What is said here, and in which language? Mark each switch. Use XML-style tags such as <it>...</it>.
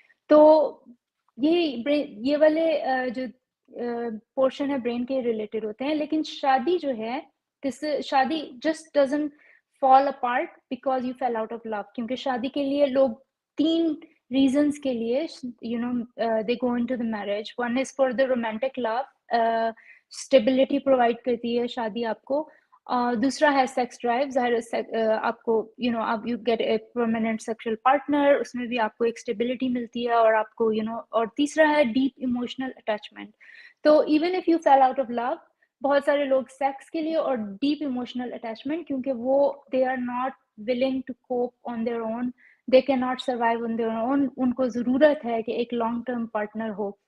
<ur>تو یہ والے جو پورشن ہے برین کے ریلیٹڈ ہوتے ہیں. لیکن شادی جو ہے, شادی</ur> <en>just doesn't fall apart because you fell out of love,</en> <ur>کیونکہ شادی کے لیے لوگ 3 reasons کے لیے</ur> <en>they go into the marriage. One is for the romantic love, stability provide</en> <ur>کرتی ہے شادی آپ کو. دوسرا ہے سیکس ڈرائیو, ظاہر آپ کو آپ</ur> <en>you get a permanent sexual partner,</en> <ur>اس میں بھی آپ کو ایک اسٹیبلٹی ملتی ہے, اور آپ کو اور تیسرا ہے ڈیپ ایموشنل اٹیچمنٹ. تو</ur> <en>even if you fell out of love,</en> <ur>بہت سارے لوگ سیکس کے لیے اور ڈیپ ایموشنل اٹیچمنٹ, کیونکہ وہ</ur> <en>they are not willing to cope on their own, they can not survive on their own,</en> <ur>ان کو ضرورت ہے کہ ایک لانگ ٹرم پارٹنر ہو.</ur>